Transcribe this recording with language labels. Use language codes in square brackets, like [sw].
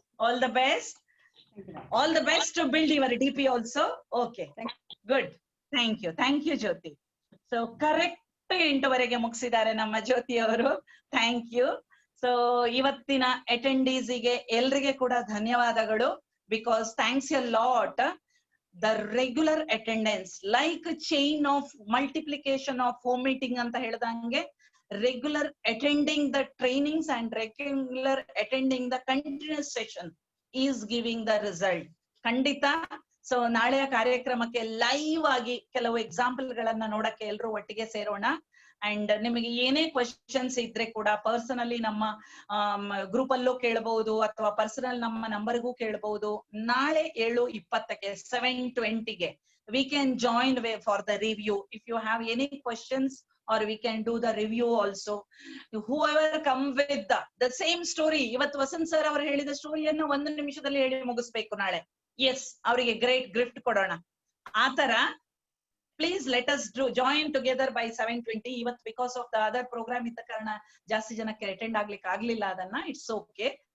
[en] All the best. All the best to build your DP also. Okay, good. Thank you. Thank you, Jyoti. [kn] So correct 8 ಮುಗಿಸಿದ್ದಾರೆ ನಮ್ಮ ಜ್ಯೋತಿ ಅವರು. [en] Thank you. [kn] So ಇವತ್ತಿನ ಅಟೆಂಡೀಸ್ ಗೆ ಎಲ್ರಿಗೆ ಕೂಡ ಧನ್ಯವಾದಗಳು. [en] Because thanks a lot. The regular attendance, like a chain of multiplication of home meeting [kn] ಅಂತ ಹೇಳ್ದಂಗೆ, [en] regular attending the trainings and regular attending the continuous session is giving the result. [kn] ಖಂಡಿತ. So ನಾಳೆಯ ಕಾರ್ಯಕ್ರಮಕ್ಕೆ live ಆಗಿ ಕೆಲವು example ಗಳನ್ನ ನೋಡಕ್ಕೆ ಎಲ್ರು ಒಟ್ಟಿಗೆ ಸೇರೋಣ. ಅಂಡ್ ನಿಮಗೆ ಏನೇ ಕ್ವಶನ್ಸ್ ಇದ್ರೆ ಕೂಡ ಪರ್ಸನಲಿ ನಮ್ಮ ಗ್ರೂಪ್ ಅಲ್ಲೂ ಕೇಳಬಹುದು ಅಥವಾ ಪರ್ಸನಲ್ ನಮ್ಮ ನಂಬರ್ಗೂ ಕೇಳಬಹುದು. [en] ನಾಳೆ 7:20 7:20 we can join for the review. If you have any questions or we can do the review also. Whoever come with the same story, [kn] ಇವತ್ತು ವಸಂತ್ ಸರ್ ಅವರು ಹೇಳಿದ ಸ್ಟೋರಿಯನ್ನು 1 ನಿಮಿಷದಲ್ಲಿ ಹೇಳಿ ಮುಗಿಸ್ಬೇಕು ನಾಳೆ. ಎಸ್, ಅವರಿಗೆ ಗ್ರೇಟ್ ಗಿಫ್ಟ್ ಕೊಡೋಣ. [en] ಆತರ please let us join together by 7:20. [kn] ಇವತ್ತು [en] because of the other programme [kn] ಇದ್ದ ಕಾರಣ ಜಾಸ್ತಿ ಜನಕ್ಕೆ ಅಟೆಂಡ್ ಆಗ್ಲಿಕ್ಕೆ ಆಗ್ಲಿಲ್ಲ. ಅದನ್ನ [en] It's okay.